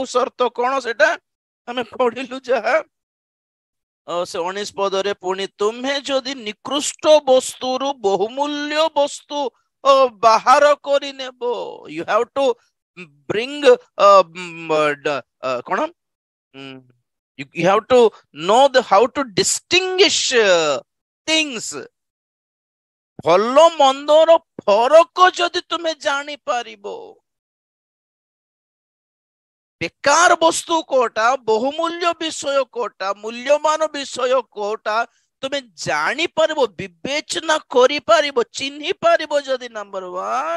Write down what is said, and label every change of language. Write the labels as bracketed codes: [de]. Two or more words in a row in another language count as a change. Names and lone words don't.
[or] ସର୍ତ୍ତ କଣ ସେଟା ଆମେ ପଢିଲୁ ଯାହା ସେ 19 ପଦରେ, ପୁଣି ତୁମେ ଯଦି ନିକୃଷ୍ଟ ବସ୍ତୁରୁ ବହୁମୂଲ୍ୟ ବସ୍ତୁ ବାହାର କରିନେବ, [en] you have to bring [or] କଣ, [en] you have to know how to distinguish things। [or] ଭଲ ମନ୍ଦର ଫରକ ଯଦି ତୁମେ ଜାଣିପାରିବ, ବେକାର ବସ୍ତୁ କୋଟା, ବହୁମୂଲ୍ୟ ବିଷୟ କୋଟା, ମୂଲ୍ୟବାନ ବିଷୟ କୋଟା ତୁମେ ଜାଣିପାରିବ, ବିବେଚନା କରିପାରିବ, ଚିହ୍ନି ପାରିବ ଯଦି, ନମ୍ବର 1।